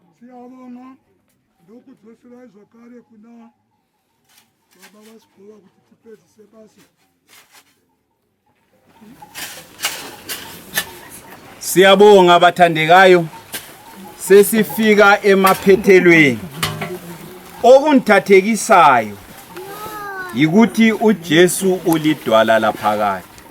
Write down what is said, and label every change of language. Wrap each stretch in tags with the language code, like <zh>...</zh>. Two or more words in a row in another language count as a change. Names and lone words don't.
<sn>siyabonga ndokudzosera zvakare kuna baba vasigova kuti tipedzise basa.</sn> <nd>Siyabonga bathandekayo, sesifika emaphethelweni. Okungithathekisayo yikuthi uJesu ulidwala laphakathi.</nd>